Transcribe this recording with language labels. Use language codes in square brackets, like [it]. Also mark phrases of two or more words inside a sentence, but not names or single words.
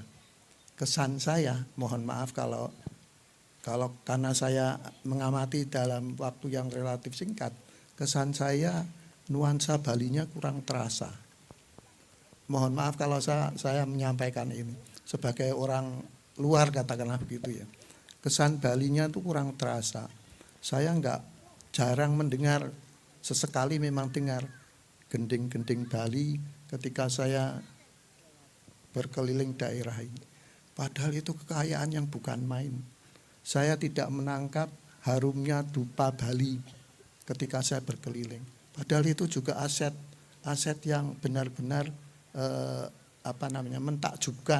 [id] Kesan saya, mohon maaf kalau karena saya mengamati dalam waktu yang relatif singkat, kesan saya nuansa Balinya kurang terasa. Mohon maaf kalau saya menyampaikan ini sebagai orang luar, katakanlah begitu ya. Kesan Balinya itu kurang terasa. Saya jarang mendengar, sesekali memang dengar gending-gending Bali ketika saya berkeliling daerah ini. Padahal itu kekayaan yang bukan main. Saya tidak menangkap harumnya dupa Bali ketika saya berkeliling. Padahal itu juga aset yang benar-benar mentakjubkan.